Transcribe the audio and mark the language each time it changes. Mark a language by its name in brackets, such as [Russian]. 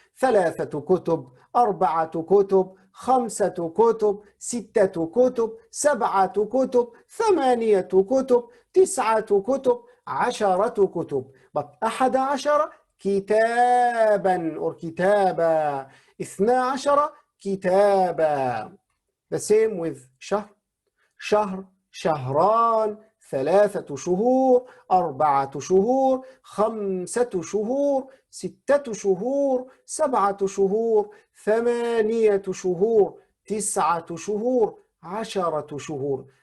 [Arabic] ثلاثة كتب، أربعة كتب، خمسة كتب، ستة كتب، سبعة كتب، ثمانية كتب، تسعة كتب، عشرة كتب. [English] But 11 كتابا or كتابا. 12 كتابا. The same with شهر. [Arabic] شهر، شهران، ثلاثة شهور، أربعة شهور، خمسة شهور، ستة شهور، سبعة شهور، ثمانية شهور، تسعة شهور، 10 شهور.